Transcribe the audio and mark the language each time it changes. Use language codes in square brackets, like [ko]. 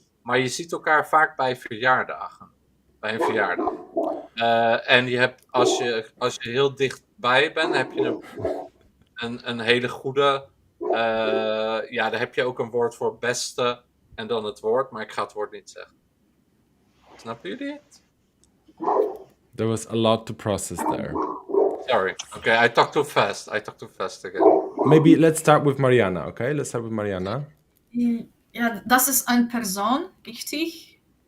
[nl] Maar je ziet elkaar vaak bij verjaardagen. Bij een verjaardag. En je hebt, als je heel dichtbij bent, heb je een hele goede. Daar heb je ook een woord voor beste en dan het woord, maar ik ga het woord niet zeggen. Snappen jullie het? [en] There was a lot to process there. Sorry. Okay, I talk too fast. Again. Maybe let's start with Mariana, okay? Let's start with Mariana. [de] Ja, das ist ein Person, richtig?